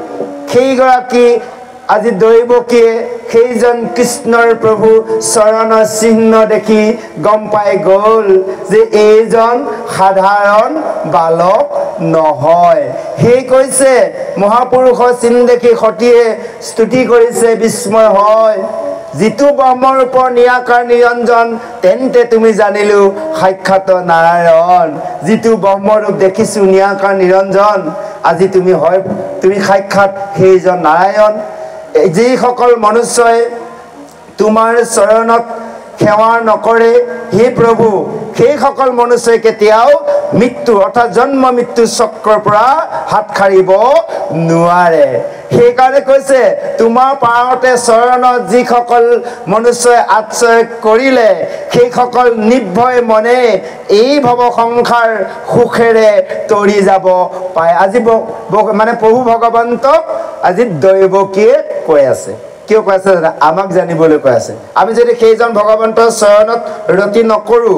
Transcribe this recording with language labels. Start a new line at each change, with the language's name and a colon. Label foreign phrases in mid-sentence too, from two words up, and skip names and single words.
Assamese: সেইগৰাকী আজি দৈৱকীয়ে সেইজন কৃষ্ণৰ প্ৰভু চৰণৰ চিহ্ন দেখি গম পাই গ'ল যে এইজন সাধাৰণ বালক নহয় সেই কৈছে মহাপুৰুষৰ চিন দেখি সতীয়ে স্তুতি কৰিছে বিস্ময় হয় যিতু ব্ৰহ্ম ৰূপ নিৰাকাৰ নিৰঞ্জন তেন্তে তুমি জানিলু সাক্ষাৎ নাৰায়ণ যিতু ব্ৰহ্ম ৰূপ দেখিছু নিৰাকাৰ নিৰঞ্জন আজি तुमी হয় তুমি সাক্ষাৎ সেইজন নাৰায়ণ যি সকল মনুষ্য তোমাৰ চৰণত সেৱা নকৰে হে প্ৰভু সেই সকল মনুষ্য কেতিয়াও মৃত্যু অর্থাৎ জন্ম মৃত্যু চক্ৰৰ পৰা হাত খাৰিব নোৱাৰে সেই কাৰণে কৈছে তোমাৰ পাৰতে চৰণত যি সকল মনুষ্যই আশ্ৰয় কৰিলে সেই সকল নিৰ্ভয় মনে এই ভৱ সংসাৰ সুখেৰে তৰি যাব পায় আজি মানে প্ৰভু ভগৱন্তক আজি দৈৱকীয়ে কৈ আছে কিয় কৈ আছে আমাক জানিবলৈ কৈ আছে আমি যদি সেইজন ভগৱন্তৰ চৰণত ৰতি নকৰো